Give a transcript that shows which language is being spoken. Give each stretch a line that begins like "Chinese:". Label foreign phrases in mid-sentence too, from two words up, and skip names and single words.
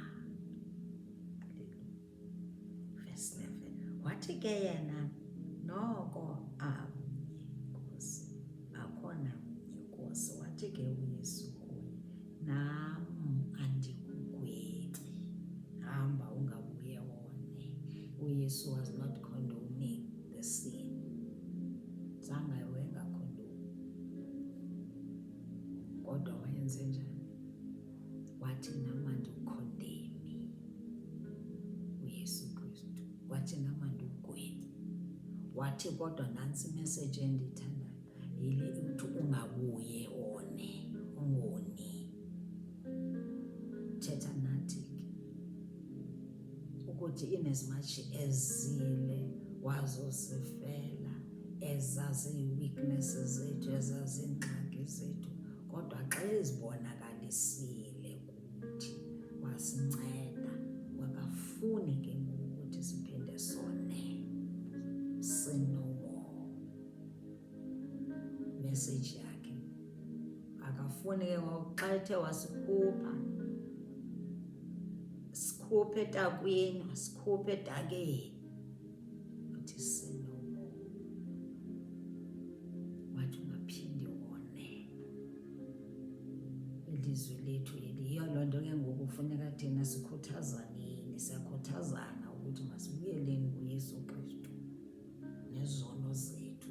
English: Verse 11.
Xhosa: Wathi ke yena, noko Nkosi, akhona Nkosi. Wathi ke uYesu kuye, nam andikugwebi, hamba ungabuye wone.
English: uYesu was not condoning the sin.
Xhosa: Zange wengakondoni, kodwa wayenze njani? Wathi nam andikukondemi uYesu Kristu, wathi nam andikugwebi. Wathi kodwa nantsi imessage endiyithandayo, yile uthi ungabuye one, ungoni. Thetha nathi ke ukuthi
English: in as much
Xhosa: ezile wazosifela, ezazi ii-weaknesses zethu, ezazi iingxaki zethu, kodwa xa ezibonakalisile kuthi wasinceda, wakafuni ke ngoku ukuthi siphinde sone.
English: Sin no more.
Xhosa: Message yakhe akafuni ke ngoku xa ethe wasikhupha, sikhuphe etakwini, sikhuphe edakeni, uthi
English: sin no more.
Xhosa: Wathi ungaphindi wone. Ilizwi lethu eli, yiyo loo nto ke ngoku kufuneka thina sikhuthazaneni, siyakhuthazana ukuthi masibuyeleni kuYesu Kristu nezono zethu.